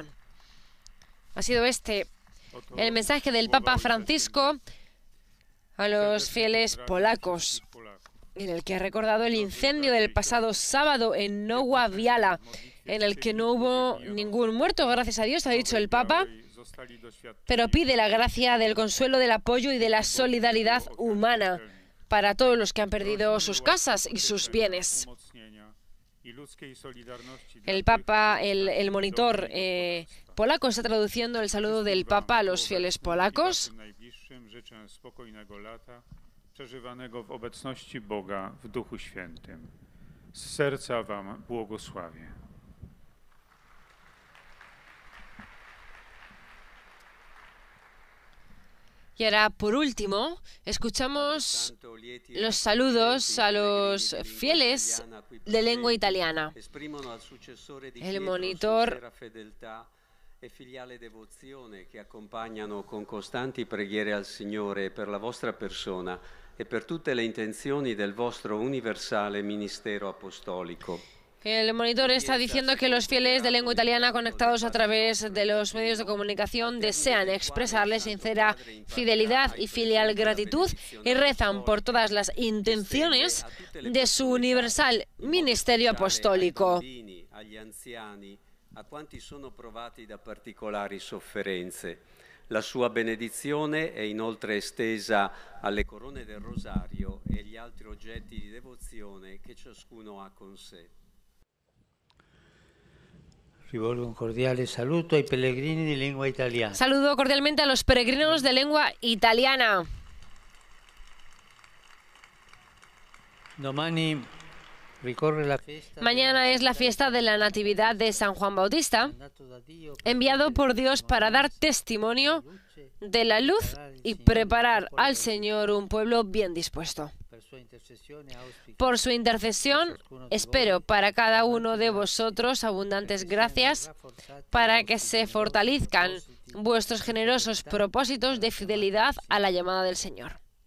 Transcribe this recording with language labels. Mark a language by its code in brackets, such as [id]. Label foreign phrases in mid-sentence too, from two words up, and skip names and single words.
[es] Ha sido este el mensaje del Papa Francisco a los fieles polacos, en el que ha recordado el incendio del pasado sábado en Nowa Wiala, en el que no hubo ningún muerto, gracias a Dios, ha dicho el Papa, pero pide la gracia del consuelo, del apoyo y de la solidaridad humana para todos los que han perdido sus casas y sus bienes. El Papa, el monitor polaco está traduciendo el saludo del Papa a los fieles polacos. [pl] Życzę spokojnego lata, przeżywanego w obecności Boga w Duchu Świętym. Z serca wam błogosławię. [es] Y ahora, por último, escuchamos los saludos a los fieles de lengua italiana. El monitor [it] e filiale devozione che accompagnano con costanti preghiere al Signore per la vostra persona e per tutte le intenzioni del vostro universale ministero apostolico. [es] El monitor está diciendo que los fieles de lengua italiana conectados a través de los medios de comunicación desean expresarle sincera fidelidad y filial gratitud y rezan por todas las intenciones de su universal ministerio apostólico. [it] A quanti sono provati da particolari sofferenze, La sua benedizione è inoltre estesa alle corone del rosario e agli altri oggetti di devozione che ciascuno ha con sé. Rivolgo un cordiale saluto ai pellegrini di lingua italiana. [es] Saludo cordialmente a los peregrinos de lengua italiana. [it] Domani ricorre la festa. [es] Mañana es la fiesta de la Natividad de San Juan Bautista, enviado por Dios para dar testimonio de la luz y preparar al Señor un pueblo bien dispuesto. Por su intercesión, espero para cada uno de vosotros abundantes gracias para que se fortalezcan vuestros generosos propósitos de fidelidad a la llamada del Señor.